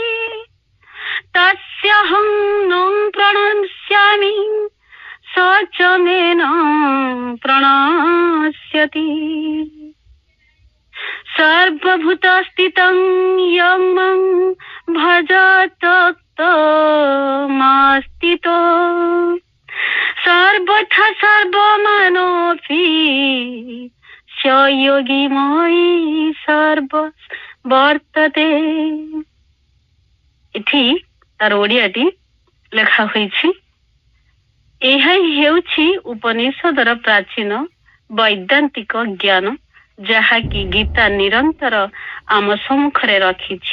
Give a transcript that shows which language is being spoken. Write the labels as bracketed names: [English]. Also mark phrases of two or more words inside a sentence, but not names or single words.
[Sanskrit] तस्याहं न प्रणश्यामि स च मे न प्रणश्यति सर्वभूतस्थितं यं मां भजत्यक्तमास्थितो सर्वथा सर्वमानोऽपि योगी मयि सर्व वर्तते। [Odia] ଏଠି ତାର ଓଡ଼ିଆଟି ଲେଖା ହୋଇଛି। ଏହା ହେଉଛି ଉପନିଷଦର ପ୍ରାଚୀନ ବୈଦାନ୍ତିକ ଜ୍ଞାନ, ଯାହାକି ଗୀତା ନିରନ୍ତର ଆମ ସମ୍ମୁଖରେ ରଖିଛି।